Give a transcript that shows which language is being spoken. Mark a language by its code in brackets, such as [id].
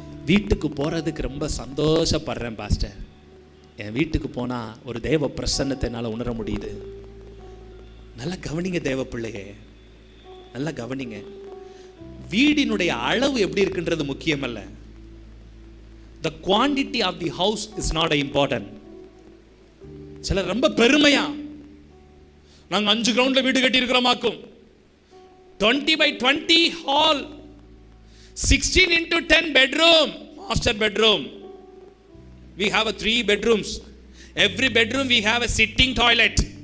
[ta] வீட்டுக்கு போறதுக்கு ரொம்ப சந்தோஷப்படுறேன் பாஸ்டர். என் வீட்டுக்கு போனா ஒரு தேவ பிரசன்னத்தை என்னால உணர முடியுது. நல்லா கவனிங்க தேவ பிள்ளையே, நல்லா கவனிங்க. வீடினுடைய அளவு எப்படி இருக்குன்றது முக்கியம் அல்ல. [en] The quantity of the house is not important. [ta] சிலர் ரொம்ப பெருமையா, நாங்க 5 கிரவுண்ட்ல வீடு கட்டி இருக்கிறோமாக்கும், [en] 20 by 20 hall, 16 into 10 bedroom, master bedroom. We have 3 bedrooms. Every bedroom we have a sitting toilet.